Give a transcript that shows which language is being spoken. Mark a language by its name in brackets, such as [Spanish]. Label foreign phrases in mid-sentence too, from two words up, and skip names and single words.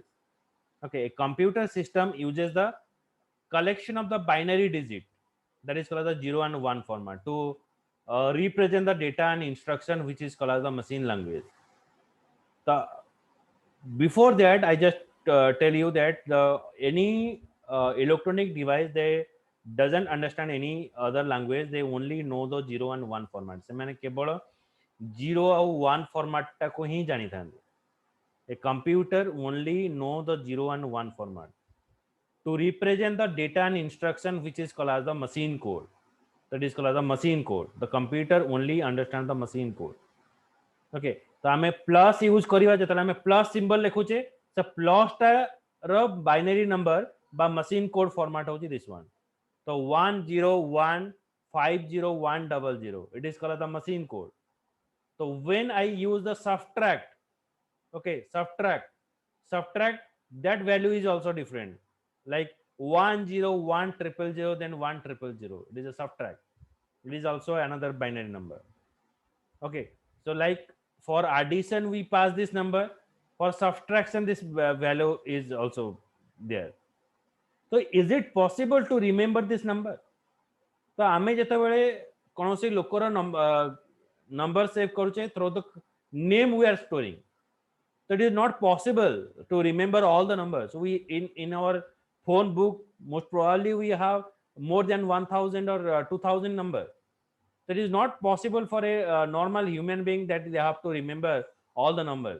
[English] Okay, a computer system uses the collection of the binary digit, that is called as the 0 and 1 format, to represent the data and instruction, which is called as the machine language. The before that, I just tell you that any electronic device, they doesn't understand any other language, they only know the 0 and 1 format. [Odia] ସେମାନେ କେବଳ 0 ଆଉ 1 format ଟାକୁ ହିଁ ଜାଣିଥାନ୍ତି. [English] A computer only know the 0 and 1 format to represent the data and instruction, which is called as the machine code. That is called as the machine code. The computer only understand the machine code. [Odia] Okay, ତ ଆମେ [English] plus use [Odia] କରିବା ଯେତେବେଳେ ଆମେ [English] plus symbol [Odia] ଲେଖୁଛେ, ସେ ପ୍ଲସ ଟା ର [English] binary number [Odia] ବା [English] machine code format [Odia] ହଉଛି [English] this one. तो 101501000, it is called the machine code. So when I use the subtract, okay, subtract, that value is also different, like 1010000, then 100000, it is a subtract, it is also another binary number. Okay, so like for addition we pass this number, for subtraction this value is also there. So is it possible to remember this number? [Odia] ତ ଆମେ ଯେତେବେଳେ କୋଉସି ଲୋକର [English] number save [Odia] କରୁଛେ [English] through the name we are storing, so it is not possible to remember all the numbers. So we in our phone book, most probably we have more than 1000 or 2000 numbers. That is not possible for a normal human being that they have to remember all the numbers.